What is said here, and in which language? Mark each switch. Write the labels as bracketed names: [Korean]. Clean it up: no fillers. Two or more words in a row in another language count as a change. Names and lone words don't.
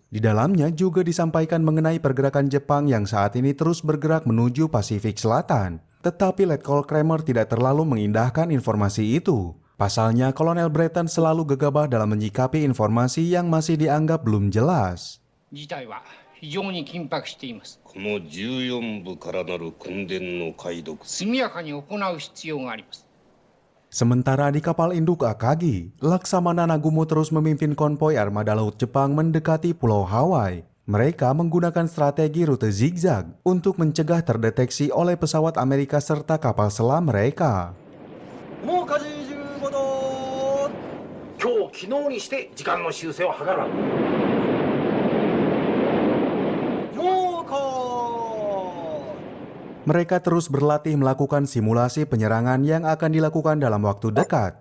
[Indonesian] Di dalamnya juga disampaikan mengenai pergerakan Jepang yang saat ini terus bergerak menuju Pasifik Selatan. Tetapi Letkol Kramer tidak terlalu mengindahkan informasi itu. Pasalnya, Kolonel Breton selalu gegabah dalam menyikapi informasi yang masih dianggap belum jelas. [Japanese] 事態は非常に緊迫しています。この14部からなる訓練の解読、速やかに行う必要があります。 [Indonesian] Sementara di kapal induk Akagi, Laksamana Nagumo terus memimpin konvoi armada laut Jepang mendekati Pulau Hawaii. Mereka menggunakan strategi rute zigzag untuk mencegah terdeteksi oleh pesawat Amerika serta kapal selam mereka. [Japanese] もう舵15度。今日昨日にして時間の修正を図らん。 [Indonesian] Mereka terus berlatih melakukan simulasi penyerangan yang akan dilakukan dalam waktu dekat.